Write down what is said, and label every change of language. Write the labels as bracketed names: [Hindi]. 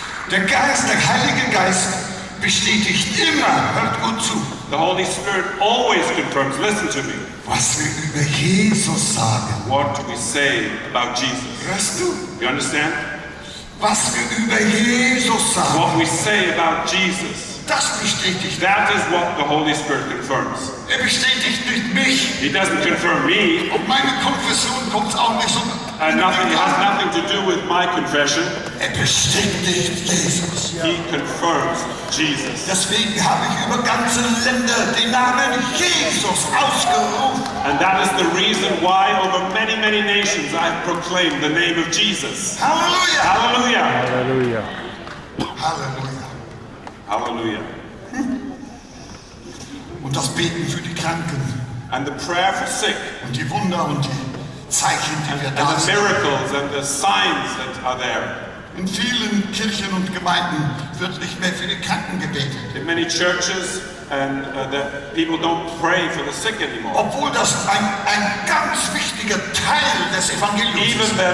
[German] Der Heilige Geist bestätigt immer, hört gut zu, [English] The Holy Spirit always confirms, listen to me, [German] was wir über Jesus sagen. [English] what we say about Jesus. [German] Hörst du? [English] You understand? [German] Was wir über Jesus sagen. [English] What we say about Jesus, [German] Das bestätigt. [English] that is what the Holy Spirit confirms. [German] Er bestätigt nicht mich. [English] He doesn't confirm me, [German] Und meine Konfession kommt auch nicht so. [English] and it has nothing to do with my confession. [German] Er bestätigt Jesus. [English] He confirms Jesus. [German] Deswegen habe ich über ganze Länder den Namen Jesus ausgerufen. [English] And that is the reason why over many, many nations I've proclaimed the name of Jesus. [German] Halleluja. [English] Hallelujah. [German] Halleluja. Halleluja. [English] Hallelujah. [German] Und das Beten für die Kranken [English] And the prayer for sick. [German] Und die Wunder und die Zeichen, die wir da [English] And the [German] sehen. [English] miracles and the signs that are there. [German] In vielen Kirchen und Gemeinden wird nicht mehr für die Kranken gebetet. [English] In many churches, and the people don't pray for the sick anymore. [German] Obwohl das ein ganz wichtiger Teil des Evangeliums ist.